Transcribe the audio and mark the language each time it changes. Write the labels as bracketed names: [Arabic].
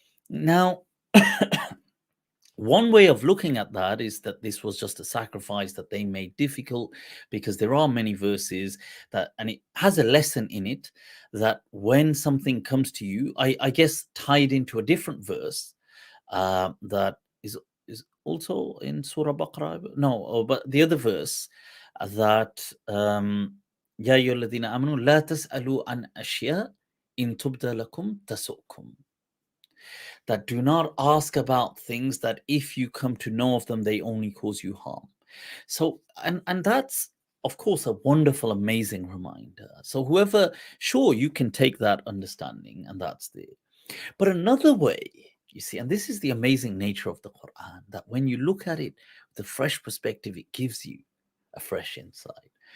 [English] Now, one way of looking at that is that this was just a sacrifice that they made difficult, because there are many verses and it has a lesson in it, that when something comes to you, I guess tied into a different verse that is also in Surah Baqarah. No, but the other verse that [Arabic] يا أيها الذين آمنوا لا تسألوا عن أشياء إن تبد لكم تسؤكم. [English] That do not ask about things that if you come to know of them, they only cause you harm. So, and that's of course a wonderful, amazing reminder. So sure, you can take that understanding, and that's there. But another way, you see, and this is the amazing nature of the Quran, that when you look at it with a fresh perspective, it gives you a fresh insight.